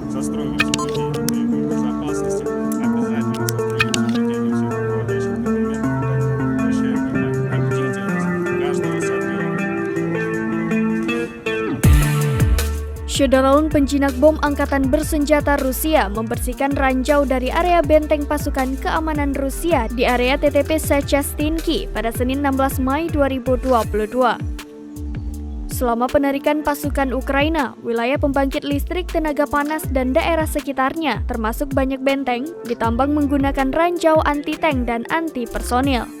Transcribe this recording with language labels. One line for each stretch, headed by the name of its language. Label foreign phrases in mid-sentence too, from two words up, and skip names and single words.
Russian: строгом соблюдении безопасности обязательно сотрудничать всех руководящих документов. Обращаю внимание на бдительность каждого сотрудника.
Indonesian: Syederalun penjinak bom angkatan bersenjata Rusia membersihkan ranjau dari area benteng pasukan keamanan Rusia di area TTP Secestinki pada Senin 16 Mei 2022. Selama penarikan pasukan Ukraina, wilayah pembangkit listrik, tenaga panas, dan daerah sekitarnya, termasuk banyak benteng, ditambang menggunakan ranjau anti-tank dan anti-personil.